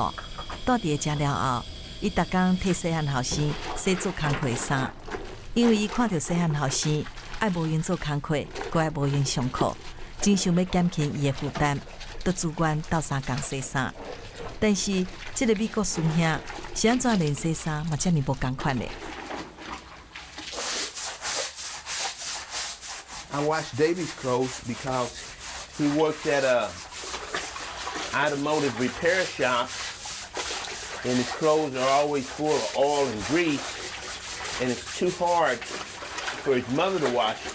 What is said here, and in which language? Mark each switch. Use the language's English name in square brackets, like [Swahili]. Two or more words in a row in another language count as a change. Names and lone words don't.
[Min Nan Chinese] 住伫遮了后，伊逐工替细汉后生洗做工课衫，因为伊看到细汉后生爱无闲做工课，搁爱无闲上课，真想要减轻伊的负担，就自愿斗相共洗衫。但是，即个美国孙兄是安怎练洗衫嘛遮尔无共款嘞？ [English] I washed Davy's clothes because he worked at a automotive repair shop, and his clothes are always full of oil and grease, and it's too hard for his mother to wash it.